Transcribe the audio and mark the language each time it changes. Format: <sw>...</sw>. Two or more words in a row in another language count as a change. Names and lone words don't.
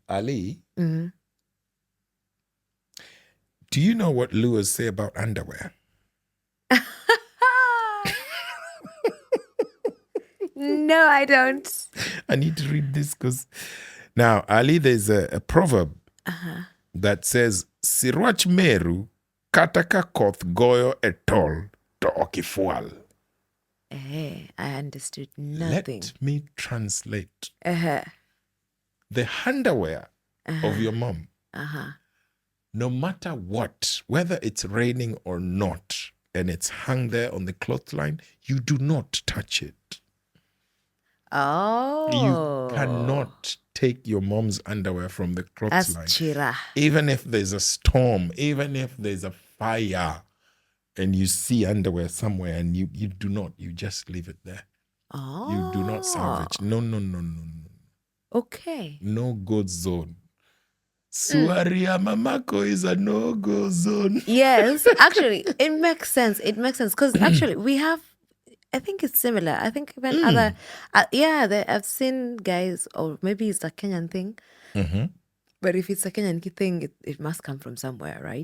<en>Ali, do you know what Luas say about underwear? No, I don't. I need to read this because now, Ali, there's a proverb that says,</en> <luo>Sirwach Meru kataka koth goyo etol to okifual.</luo> <en>I understood nothing. Let me translate. The underwear of your mom, no matter what, whether it's raining or not, and it's hung there on the clothesline, you do not touch it. Oh. You cannot take your mom's underwear from the clothesline. That's Chira. Even if there's a storm, even if there's a fire, and you see underwear somewhere and you do not, you just leave it there. Oh. You do not salvage. No. Okay. No good zone.</en> <sw>Swari ya mamako</sw> <en>is a no-go zone. Yes, actually, it makes sense. It makes sense because actually we have. I think it's similar. I think even other, I've seen guys, or maybe it's a Kenyan thing. But if it's a Kenyan thing, it must come from somewhere, right?</en>